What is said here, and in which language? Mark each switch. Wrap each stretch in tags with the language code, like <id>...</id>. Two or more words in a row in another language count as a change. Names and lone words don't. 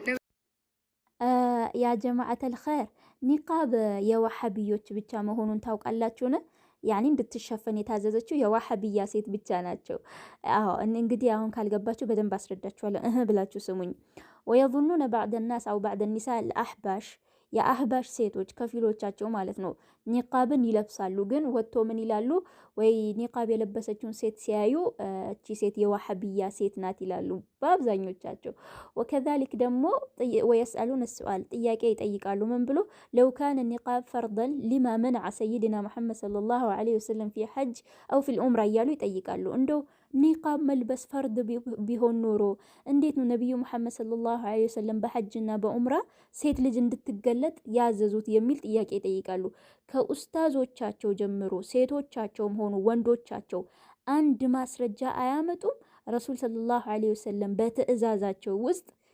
<ar>يا جماعة الخير</ar> <am>ኒቃብ የዋሃብዮች ብቻ መሆኑን ታውቃላችሁን? ያኔ እንድትሸፈን የታዘዘችው የዋሃብያ ሴት ብቻ ናቸው። አዎ እንግዲህ አሁን ካልገባችሁ በደንብ አስረዳችኋለሁ ብላችሁ ስሙኝ።</am> <ar>ويظنون بعض الناس او بعض النساء الاحباش</ar> <am>የአህባሽ ሴቶች ከፊሎቻቸው ማለት ነው ኒቃብን ይለብሳሉ። ግን ወጥቶ ምን ይላሉ? ወይ ኒቃብ የለበሰችውን ሴት ሲያዩ እቺ ሴት የዋሃብያ ሴት ናት ይላሉ በአብዛኞቻቸው። ወከዛሊክ ደግሞ</am> <ar>ويسألون السؤال</ar> <am>ጥያቄ ይጠይቃሉ። ምን ብሎ</am> <ar>لو كان النقاب فرضا لما منع سيدنا محمد صلى الله عليه وسلم في حج او في العمره</ar> <am>እያሉ ይጠይቃሉ። እንደው ኒቃብ መልበስ ፈርድ ቢሆን ኖሮ እንዴት ነው ነብዩ መሐመድ</am> <ar>صلى الله عليه وسلم</ar> <am>በሐጅና በኡምራ ሴት ልጅ እንድትገለጥ ያዘዙት የሚል ጥያቄ ይጠይቃሉ። ከኡስታዞቻቸው ጀምሮ ሴቶቻቸውም ሆኑ ወንዶቻቸው አንድ ማስረጃ አያመጡም። ረሱል</am> <ar>صلى الله عليه وسلم</ar> <am>በትዕዛዛቸው ውስጥ</am>